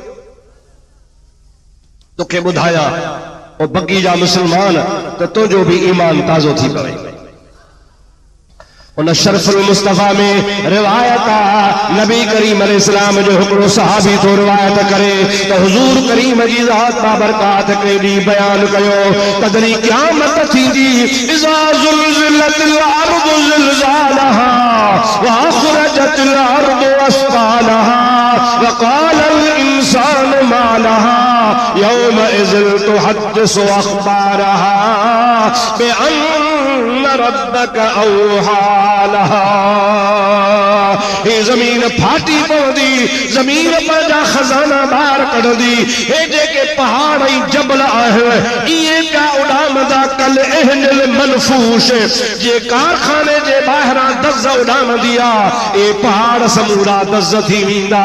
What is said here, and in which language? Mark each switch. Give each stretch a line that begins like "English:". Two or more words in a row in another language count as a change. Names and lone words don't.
Sindhi: तोखे ॿुधाया ओ बगी जा मुसलमान त तुंहिंजो बि ईमान ताज़ो थी पवे। उन शरफुल मुस्तफ़ा में रिवायत आहे, नबी करीम अलैहिस्सलाम जो हिकिड़ो सहाबी थो रिवायत करे त हुज़ूर करीम जी ज़ात बाबरकात केॾी बयान कयो, तदरी क़यामत थींदी,
Arabic: إذا زلزلت الأرض زلزالها وأخرجت الأرض أثقالها وقال الإنسان ما لها يومئذ تحدث أخبارها بأن ربك أوحى لها.
Sindhi: हे ज़मीन फाटी पवंदी, ज़मीन पंहिंजा खज़ाना ॿाहिरि कढंदी, हे जेके पहाड़ ऐं जबल आहिनि इहे पिया उॾामंदा
Arabic: كالعهن المنفوش,
Sindhi: जे कारखाने जे ॿाहिरां दज़ उॾामंदी आहे, ए पहाड़ समूरा दज़ थी वेंदा।